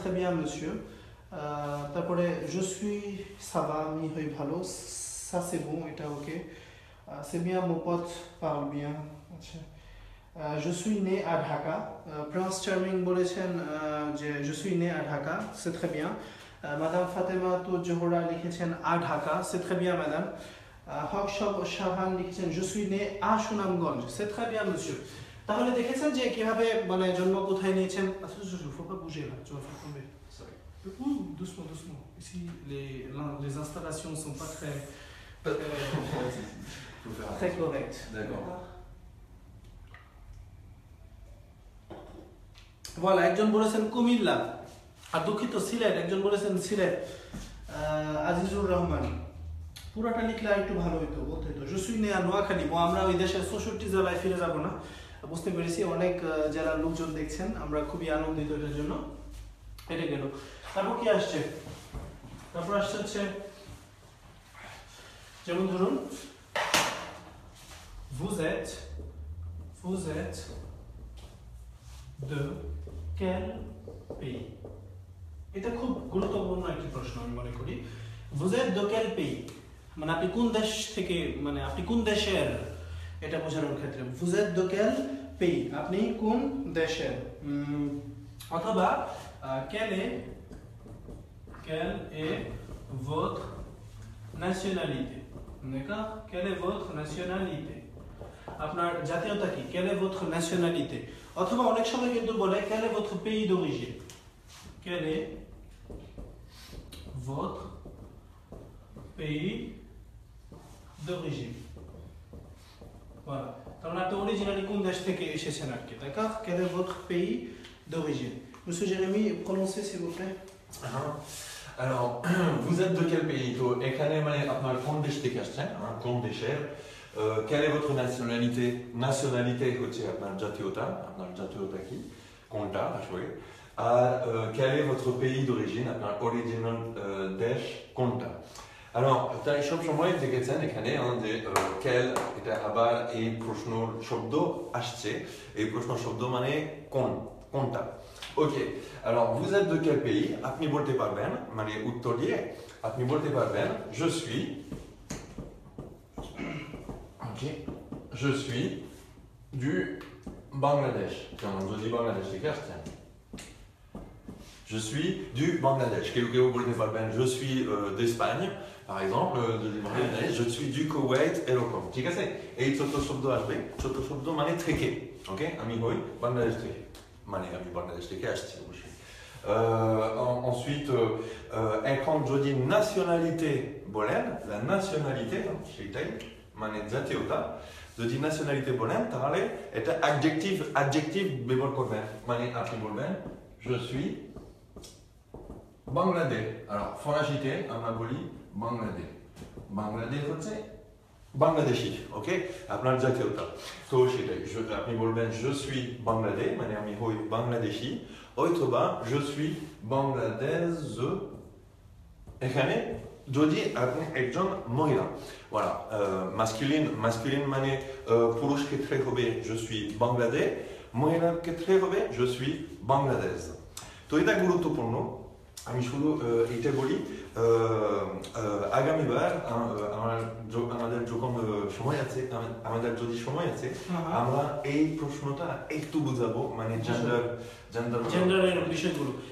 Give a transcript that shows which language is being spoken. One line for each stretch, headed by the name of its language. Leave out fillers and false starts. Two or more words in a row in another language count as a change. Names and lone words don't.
French: très bien monsieur তারপরে je suis ça va
Bangla: আমি হই ভালো
French: ça c'est bon
Bangla: এটা ওকে
French: c'est bien mon pote parle bien আচ্ছা je suis né à Dhaka Prince Charming
Bangla: বলেছেন যে
French: je suis né à Dhaka c'est très bien madame Fatima
Bangla: তো জোহরা লিখেছেন
French: à Dhaka c'est très bien madame
Bangla: হক শাহান লিখেছেন
French: je suis né à সুনামগঞ্জ c'est très bien monsieur
Bangla: তাহলে দেখেছেন যে কিভাবে মানে জন্ম কোথায় নিয়েছেন আচ্ছা
French: faut pas bouger là tu vas faire tomber doucement doucement ici les installations sont pas très correctes D'accord.
Bangla: voilà একজন বলেছেন কুমিল্লা আর দুঃখিত সিলেট একজন বলেছেন সিলেট আজিজুর রহমান পুরোটা লিখলে একটু ভালো হতো বলতে হতো
French: je suis né à
Bangla: নোয়াখালী আমরা ওই দেশের 64 জেলায় ফিরে যাব না বুঝতে পেরেছি অনেক জেলার লোকজন দেখছেন আমরা খুবই আনন্দিত এটার জন্য এটা গেল তারপর কি আসছে তারপর আসছে হচ্ছে যেমন ধরুন
French: vous êtes de quel pays
Bangla: এটা খুব গুরুত্বপূর্ণ একটি প্রশ্ন আমি মনে করি
French: vous êtes de quel pays
Bangla: মানে আপনি কোন দেশ থেকে মানে আপনি কোন দেশের এটা বোঝানোর ক্ষেত্রে
French: vous êtes de quel pays
Bangla: আপনি কোন দেশের অথবা quelle
French: est votre nationalité d'accord quelle est votre nationalité
Bangla: আপনার জাতীয়তা কি
French: quelle est votre nationalité
Bangla: অথবা অনেক সময় কিন্তু বলে
French: quel est votre pays d'origine quel est votre pays d'origine voilà
Bangla: তার মানে আপনি অরিজিনালি কোন দেশ থেকে এসেছেন আর কি
French: d'accord quel est votre pays d'origine monsieur Jérémy prononcez s'il vous plaît Alors vous êtes de quel pays
Bangla: তো এখানে মানে আপনার কোন দেশ থেকে আসছেন কোন দেশের
French: quelle est votre nationalité nationalité
Bangla: হচ্ছে আপনার জাতীয়তা কি কোনটা আসলে আর
French: quel est votre pays d'origine
Bangla: আপনার অরিজিনাল দেশ কোনটা alors তাই সব সময় দেখেছেন এখানে যে quel এটা আবার এই প্রশ্ন শব্দ আসছে এই প্রশ্ন শব্দ মানে কোনটা
French: ok alors vous êtes de quel pays
Bangla: আপনি বলতে পারবেন মানে উত্তর দিয়ে আপনি বলতে পারবেন
French: je suis ok je suis du Bangladesh
Bangla: যেমন যদি বাংলাদেশ থেকে আসছেন
French: je suis du Bangladesh
Bangla: কেউ বলতে পারবেন
French: je suis d'Espagne par exemple
Bangla: যদি Bangladesh
French: je suis du Koweït
Bangla: এরকম ঠিক আছে এই ছোট শব্দ আসবে ছোট শব্দ মানে থেকে ok আমি হই বাংলাদেশ থেকে মানে আমি বাংলাদেশ থেকে আসছি অবশ্যই ensuite এখন যদি nationalité বলেন
French: la nationalité
Bangla: সেটাই মানে জাতীয়তা যদি nationalité বলেন তাহলে এটা adjective ব্যবহার করবেন মানে আপনি বলবেন
French: je suis
Bangla: বাংলাদেশ alors ফরাসিতে আমরা বলি বাংলাদেশ হচ্ছে বাংলাদেশি ওকে আপনার জাতীয়তা তো সেটাই আপনি বলবেন
French: je suis
Bangla: বাংলাদেশ মানে আমি হই বাংলাদেশি অথবা
French: je suis
Bangla: বাংলাদেশ এখানে যদি আপনি একজন মহিলা voilà masculine মানে পুরুষ ক্ষেত্রে হবে
French: je suis
Bangla: বাংলাদেশ মহিলার ক্ষেত্রে হবে
French: je suis
Bangla: বাংলাদেশ তো এটা গুরুত্বপূর্ণ আমি শুধু এটা বলি আগামীবার আমাদের যখন সময় আছে আমাদের যদি সময় আছে আমরা এই প্রশ্নটা একটু বুঝাবো মানে জেন্ডারের বিষয়গুলো